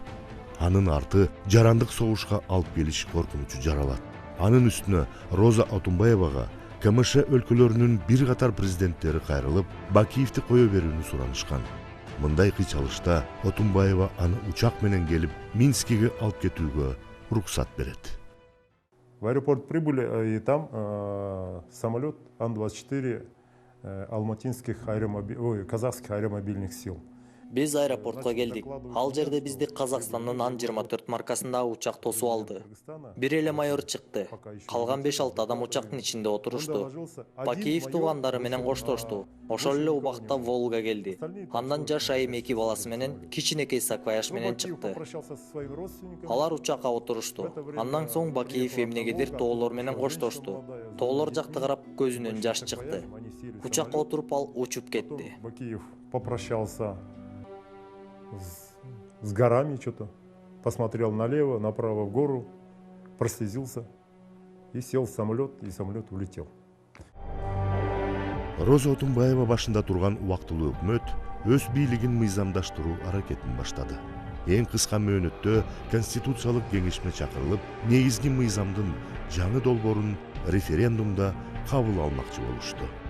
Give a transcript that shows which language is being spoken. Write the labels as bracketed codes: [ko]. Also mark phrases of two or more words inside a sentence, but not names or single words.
[ky] Анын арты жарандык согушка алып келиш коркунучу жаралат. Анын үстүнө Роза Отунбаевага КМШ өлкөлөрүнүн бир катар президенттери кайрылып, Бакиевти кое берүүнү суранышкан. Мындай кыйчалышта Отунбаева аны учак менен келип Минскиге алып кетүүгө уруксат берет. [ru] В аэропорт прибыли, и там самолет Ан-24 казахских аэромобильных сил. [ky] Биз аэропортко келдик. Ал жерде бизди Казакстандын Ан-24 маркасындагы учак тосуп алды. Бир эле майор чыкты. Калган 5-6 адам учактын ичинде отурушту. Бакиев туугандары менен коштошту. Ошол эле убакта Волга келди. Андан жаш айым 2 баласы менен кичинекей саквояж менен чыкты. Алар учакка отурушту. Андан соң Бакиев эмнегедир тоолор менен коштошту. Тоолор жакты карап көзүнөн жаш чыкты. Учакка отуруп ал учуп кетти. [ru] Бакиев попрощался с горами что-то, посмотрел налево, направо в гору, прослезился и сел в самолет, и самолет улетел. [ky] Роза Отунбаева башында турган убактылуу өкмөт өз бийлигин мыйзамдаштыруу аракетин баштады. Эң кыска мөөнөттө конституциялык кеңешме чакырылып, негизги мыйзамдын жаңы долбоорун референдумда кабыл алмакчы болушту.